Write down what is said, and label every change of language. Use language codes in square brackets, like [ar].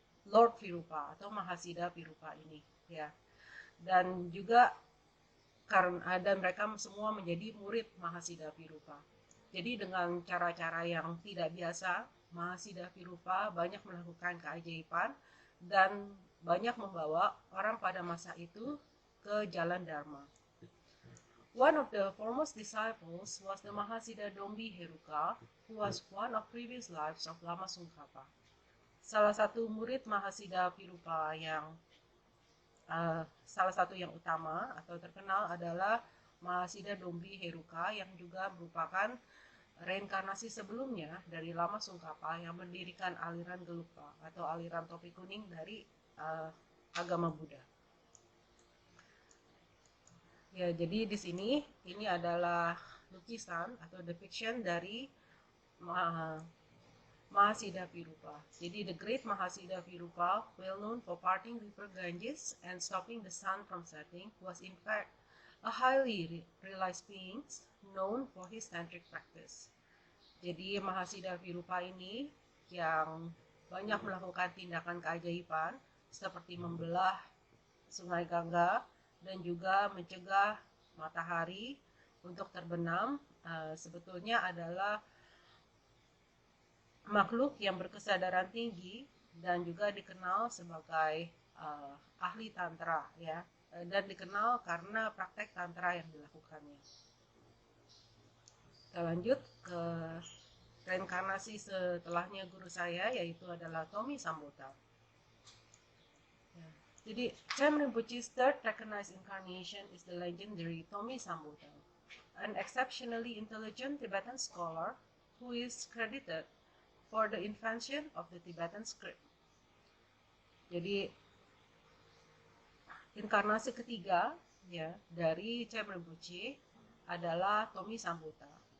[id] Lord Virupa atau Mahasiddha Virupa ini, ya. Dan juga karena dan mereka semua menjadi murid Mahasiddha Virupa. Jadi dengan cara-cara yang tidak biasa, Mahasiddha Virupa banyak melakukan keajaiban dan banyak membawa orang pada masa itu ke jalan Dharma. [en] One of the foremost disciples was the Mahasiddha Dombi Heruka, who was one of previous lives of Lama Tsongkhapa. [id] Salah satu murid Mahasiddha Virupa yang salah satu yang utama atau terkenal adalah Mahasiddha Dombi Heruka yang juga merupakan reinkarnasi sebelumnya dari Lama Tsongkhapa yang mendirikan aliran Gelugpa atau aliran topi kuning dari agama Buddha. Ya, jadi di sini ini adalah lukisan atau depiction dari Mahasiddha Virupa. [en] Jadi the great Mahasiddha Virupa, well known for parting river Ganges and stopping the sun from setting, was in fact a highly realized being known for his tantric practice. [id] Jadi Mahasiddha Virupa ini yang banyak melakukan tindakan keajaiban seperti membelah sungai Gangga dan juga mencegah matahari untuk terbenam, sebetulnya adalah makhluk yang berkesadaran tinggi dan juga dikenal sebagai ahli tantra, ya, dan dikenal karena praktek tantra yang dilakukannya. Kita lanjut ke reinkarnasi setelahnya guru saya, yaitu adalah Tomi Sambota. Ya. [en] Jadi Chem Rinpoche's third recognized incarnation is the legendary Tomi Sambota, an exceptionally intelligent Tibetan scholar who is credited for the invention of the Tibetan script. [id] Jadi inkarnasi ketiga, ya, dari Chem Rinpoche adalah Tomi Sambota.